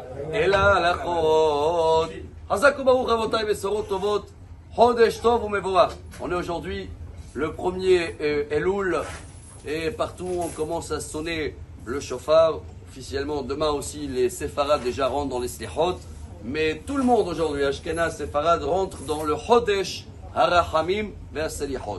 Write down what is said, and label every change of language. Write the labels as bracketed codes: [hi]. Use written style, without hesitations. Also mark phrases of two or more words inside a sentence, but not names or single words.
[he] אלא הלכות. חזק וברוך רבותיי בשורות טובות, חודש טוב ומבורך. [fr] On est aujourd'hui le 1er Elul et partout on commence à sonner le shofar. Officiellement demain aussi les séfarades déjà rentrent dans les slichot. Mais tout le monde aujourd'hui, Ashkenaz, séfarade, rentre dans le [he] חודש הרחמים [fr] vers Selichot.